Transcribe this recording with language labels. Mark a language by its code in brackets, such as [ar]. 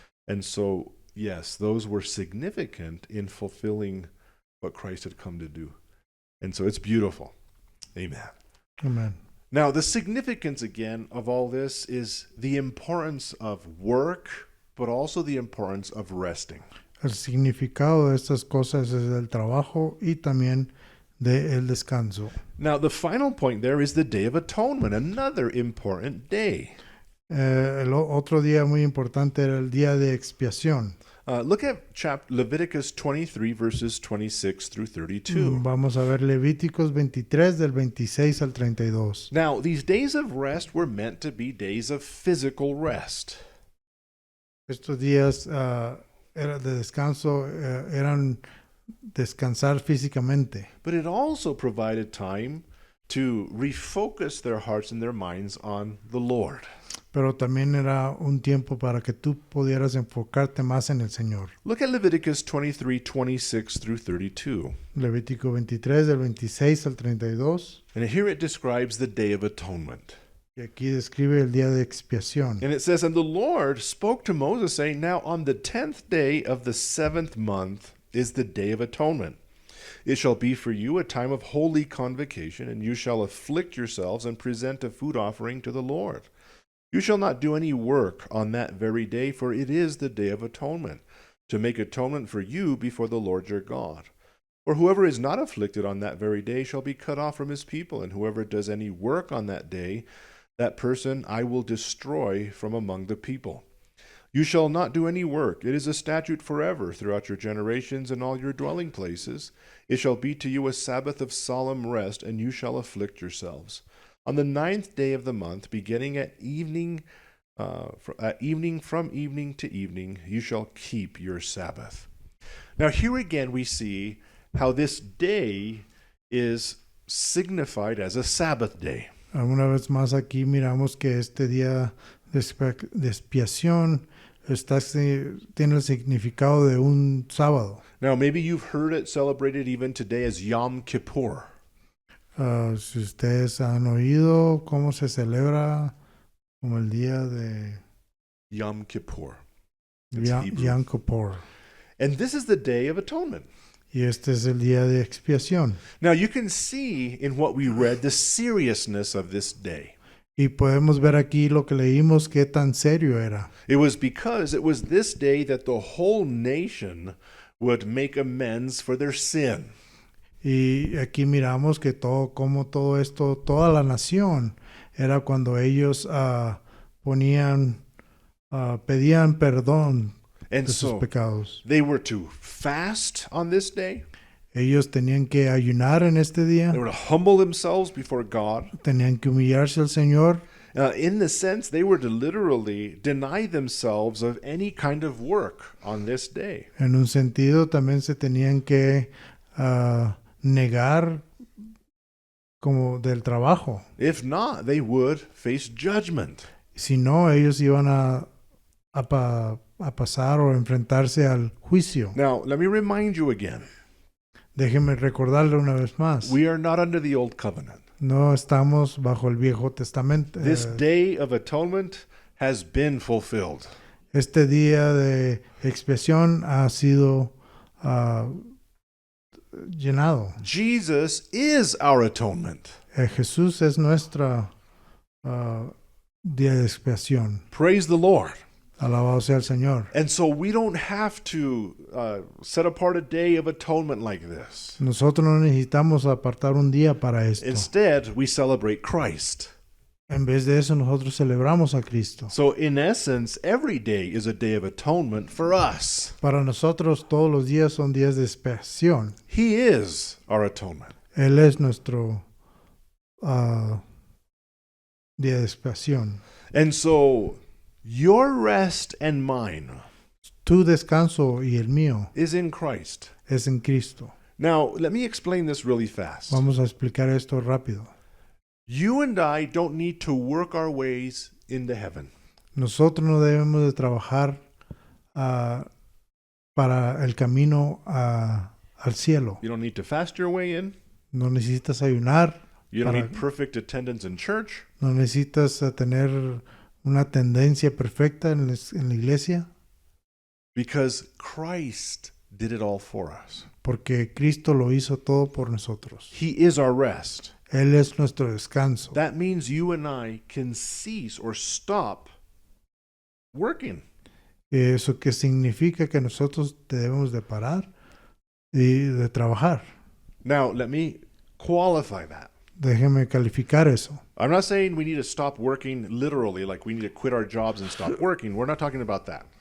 [en] And so, yes, those were significant in fulfilling what Christ had come to do. And so it's beautiful. Amen. Amen. Now, the significance, again, of all this is the importance of work, but also the importance of resting. [es] El significado de estas cosas es el trabajo y también del descanso. [en] Now, the final point there is the Day of Atonement, another important day. [es] El otro día muy importante era el día de expiación. [en] Look at Leviticus 23, verses 26 through 32. [es] Vamos a ver Levíticos 23 del 26 al 32. [en] Now, these days of rest were meant to be days of physical rest. [es] Estos días de descanso eran descansar físicamente. [en] But it also provided time to refocus their hearts and their minds on the Lord. [es] Pero también era un tiempo para que tú pudieras enfocarte más en el Señor. [en] Look at Leviticus 23, 26 through 32. [es] Levítico 23 del 26 al 32. [en] And here it describes the Day of Atonement. [es] Y aquí describe el día de expiación. [en] And it says, "And the Lord spoke to Moses, saying, Now on the 10th day of the 7th month is the Day of Atonement. It shall be for you a time of holy convocation, and you shall afflict yourselves and present a food offering to the Lord. You shall not do any work on that very day, for it is the Day of Atonement, to make atonement for you before the Lord your God. For whoever is not afflicted on that very day shall be cut off from his people, and whoever does any work on that day, that person I will destroy from among the people. You shall not do any work. It is a statute forever throughout your generations in all your dwelling places. It shall be to you a Sabbath of solemn rest, and you shall afflict yourselves. On the 9th day of the month, beginning at evening, from evening to evening, you shall keep your Sabbath." Now here again we see how this day is signified as a Sabbath day. [es] Una vez más aquí miramos que este día de expiación tiene el significado de un sábado. [en] Now maybe you've heard it celebrated even today as Yom Kippur. [es] Si ustedes han oído cómo se celebra como el día de [en] Yom Kippur. It's Hebrew. Yom Kippur. And this is the Day of Atonement. [es] Y este es el día de expiación. [en] Now you can see in what we read the seriousness of this day. [es] Y podemos ver aquí lo que leímos, qué tan serio era. [en] It was because it was this day that the whole nation would make amends for their sin. [es] Y aquí miramos que como todo esto, toda la nación, era cuando ellos pedían perdón [en] And [es] de sus [en] so [es] pecados. [en] they were to fast on this day. [es] Ellos tenían que ayunar en este día, [en] They were to humble themselves before God. [es] tenían que humillarse al Señor. [en] In the sense, they were to literally deny themselves of any kind of work on this day. [es] En un sentido, también se tenían que negar como del trabajo. [en] If not, they would face judgment. [es] Si no, ellos iban a pasar o enfrentarse al juicio. [en] Now, let me remind you again. [es] Déjeme recordarle una vez más. [en] We are not under the old covenant. [es] No estamos bajo el Viejo Testamento. [en] This day of atonement has been fulfilled. [es] Este día de expiación ha sido llenado. [en] Jesus is our atonement. [es] Jesús es nuestra día de expiación. [en] Praise the Lord. [es] Alabado sea el Señor. [en] And so we don't have to set apart a day of atonement like this. [es] Nosotros no necesitamos apartar un día para esto. [en] Instead, we celebrate Christ. [es] En vez de eso, nosotros celebramos a Cristo. [en] So, in essence, every day is a day of atonement for us. [es] Para nosotros, todos los días son días de expiación. [en] He is our atonement. [es] Él es nuestro día de expiación. [en] And so, your rest and mine [es] Tu descanso y el mío [en] is in Christ. [es] es en Cristo. [en] Now, let me explain this really fast. [es] Vamos a explicar esto rápido. [en] You and I don't need to work our ways into heaven. [es] Nosotros no debemos de trabajar para el camino al cielo. [en] You don't need to fast your way in. [es] No necesitas ayunar. [en] You don't [es] Para- [en] need perfect attendance in church. [es] No necesitas tener una tendencia perfecta en la iglesia, [en] Because Christ did it all for us. [es] porque Cristo lo hizo todo por nosotros. [en] He is our rest. [es] Él es nuestro descanso. [en] That means you and I can cease or stop working. [es] Eso que significa que nosotros debemos de parar y de trabajar. [en] Now, let me qualify that. [es] Déjeme calificar eso. [en] I'm not saying we need to stop working literally, like we need to quit our jobs and stop working. We're not talking about that.